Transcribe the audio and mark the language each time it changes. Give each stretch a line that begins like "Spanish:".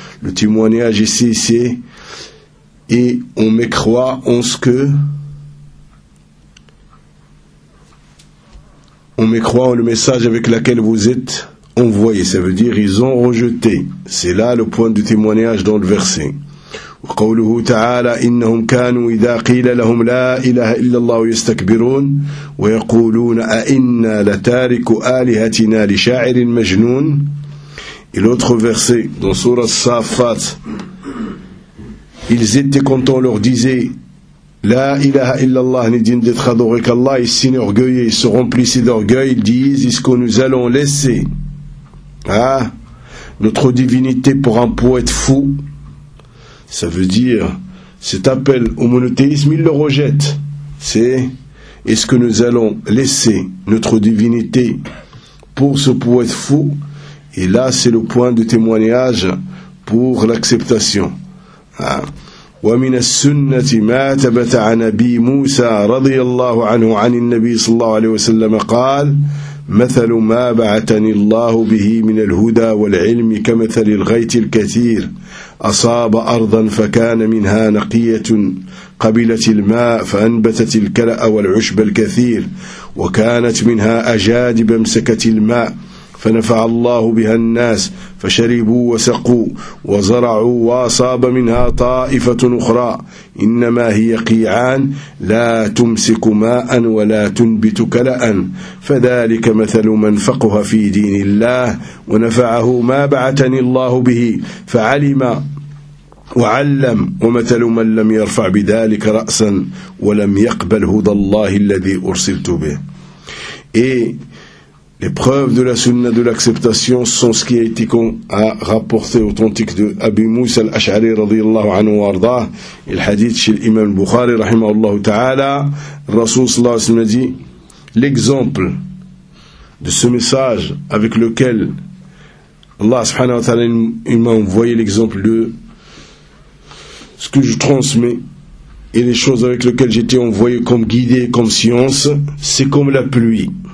French: Le témoignage ici c'est: et on m'écroit en ce que on m'écroit en le message avec lequel vous êtes envoyé, ça veut dire ils ont rejeté. C'est là le point du témoignage dans le verset.
Arabic: وقوله تعالى: إنهم كانوا إذا قيل لهم لا إله إلا الله يستكبرون ويقولون أئنا لتارك آلهتنا لشاعر مجنون.
French: Et l'autre verset dans sourate Safat: ils étaient quand on leur disait la ilaha illallah ni digne d'être adoré qu'Allah, ils s'enorgueillaient, ils se remplissaient d'orgueil, ils disent: est-ce que nous allons laisser notre divinité pour un poète fou? Ça veut dire, cet appel au monothéisme, ils le rejettent. C'est: est-ce que nous allons laisser notre divinité pour ce poète fou? Et là, c'est le point de témoignage pour l'acceptation.
Arabic: ومن السنة ما ثبت عن أبي موسى رضي الله عنه عن النبي صلى الله عليه وسلم قال: مثل ما بعثني الله به من الهدى والعلم كمثل الغيث الكثير أصاب أرضا فكان منها نقية قبلت الماء فأنبتت الكلأ والعشب الكثير وكانت منها أجادب أمسكت الماء ف فنفع الله بها الناس فشربوا وسقوا وزرعوا وأصاب منها طائفة أخرى إنما هي قيعان لا تمسك ماء ولا تنبت كلأ فذلك مثل من فقه في دين الله ونفعه ما بعثني الله به فعلم وعلم ومثل من لم يرفع بذلك رأسا ولم يقبل هدى الله الذي أرسلت به.
French: Les preuves de la sunna de l'acceptation sont ce qui a été rapporté authentique de Abu Musa al-Ash'ari radiyallahu anhu wa arda, il hadith chez l'imam Bukhari rahimahullahu ta'ala. Rasoul sallallahu alayhi wa sallam a dit, l'exemple de ce message avec lequel Allah subhanahu wa ta'ala il m'a envoyé l'exemple de ce que je transmets et les choses avec lesquelles j'étais envoyé comme guidé, comme science, c'est comme la pluie.